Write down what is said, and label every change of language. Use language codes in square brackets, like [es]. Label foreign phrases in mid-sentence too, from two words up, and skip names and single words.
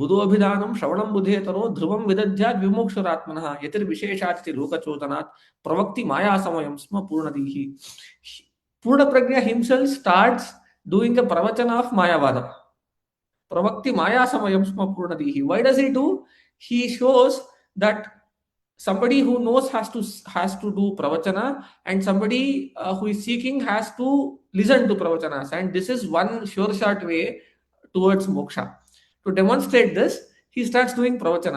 [sa] बुद्धो अभिधानं श्रवणं बुधेतरो ध्रुवं विदध्यात् विमोक्षरात्मनः यतिर् विशेषचिति लोकचोदनात् प्रवक्ति माया समयं स्म पूर्णधीः. [en] Purna Prajna himself starts doing a pravachana of Mayavada. [sa] प्रवक्ति माया समयं स्म पूर्णधीः. [en] Why does he do? He shows that somebody who knows has to do pravachana, and somebody who is seeking has to listen to pravachanas, and this is one sure short way towards moksha. To demonstrate this, he starts doing pravachana.